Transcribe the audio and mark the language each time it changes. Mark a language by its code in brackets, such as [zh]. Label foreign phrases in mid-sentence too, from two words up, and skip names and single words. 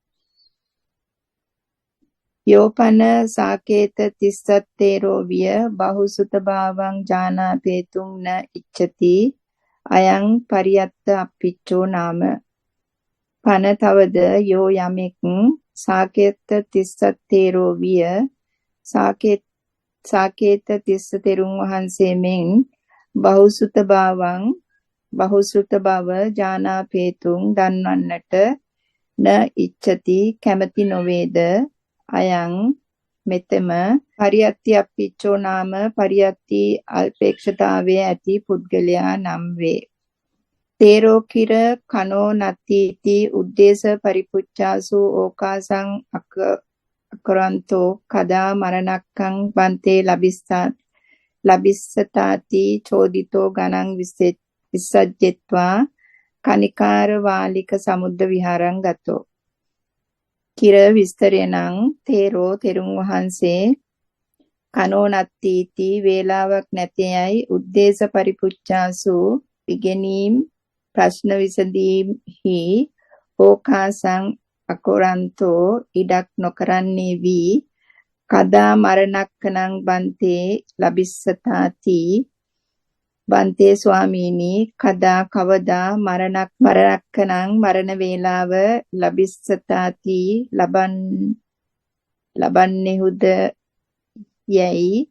[pi] යෝපන සාකේත තිස්සත්තේරෝ විය බහුසුත භාවං ජානාපේතුං න ඉච්ඡති අයං පරියත්ත අප්පිච්චෝ නාම. [si] පන තවද යෝ යමෙක් [pi] සාකේත තිස්සත්තේරෝ විය [si] සාකේත තිස්ස තෙරුන් වහන්සේ මෙන් බහුසුත බව ජානාපේතුං දන්වන්නට [pi] න ඉච්ඡති [si] කැමැති නොවේද අයං මෙතම [pi] පරියත්ති අප්පිච්චෝ නාම [si] පරියත්ති අල්පේක්ෂතාවයේ ඇති පුද්ගලයා නම් වේ. [pi] තේරෝ කිර කනෝ නත්තිති උද්දේශ පරිපුච්ඡාසු ඕකාසං අකරන්තෝ කදා මරණක්කං බන්තේ ලබිස්සතාති චෝදිතෝ ගණං විසජ්ජෙත්වා කනිකාර වාලික සමුද්ද විහාරං ගතෝ. කිර විස්තරේනං තේරෝ [si] තෙරුන් වහන්සේ [pi] කනෝ නත්තිති වේලාවක් [si] නැතේයයි [pi] උද්දේශ පරිපුච්ඡාසු [si] ඉගෙනීම් ප්‍රශ්න විසඳීම්හි [pi] ඕකාසං අකරන්තෝ [si] ඉඩක් නොකරන්නේ වී [pi] කදා මරණක්කනං බන්තේ ලබිස්සතාති බන්තේ [si] ස්වාමීනි කදා කවදා මරණක්කනං මරණ වේලාව ලබිස්සතාති ලබන්නේහුද යයි